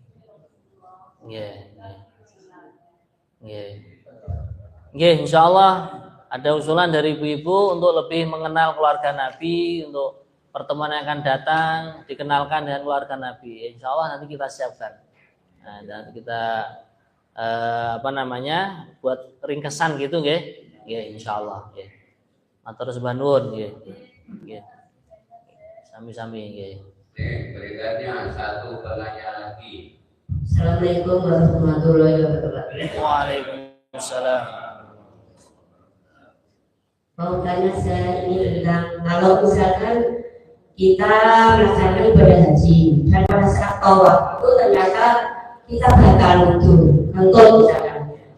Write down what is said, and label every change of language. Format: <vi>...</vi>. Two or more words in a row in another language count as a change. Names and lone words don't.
<id>Insyaallah ada usulan dari ibu-ibu untuk lebih mengenal keluarga Nabi, untuk pertemuan yang akan datang dikenalkan dengan keluarga Nabi. Insyaallah nanti kita siapkan. Nah, dan kita buat ringkesan gitu nggih.</id> <jv>Nggih insyaallah nggih. Matur sembah nuwun nggih. Nggih. Sami-sami nggih.</jv> <id>Berikutnya satu pertanyaan lagi.</id> <ar>السلام عليكم ورحمة الله وبركاته. وعليكم السلام.</ar> <id>Mau tanya saya ini tentang kalau misalkan kita melaksanakan ibadah haji dan pada saat tawaf itu ternyata kita batal wudhu, misalkan.</id>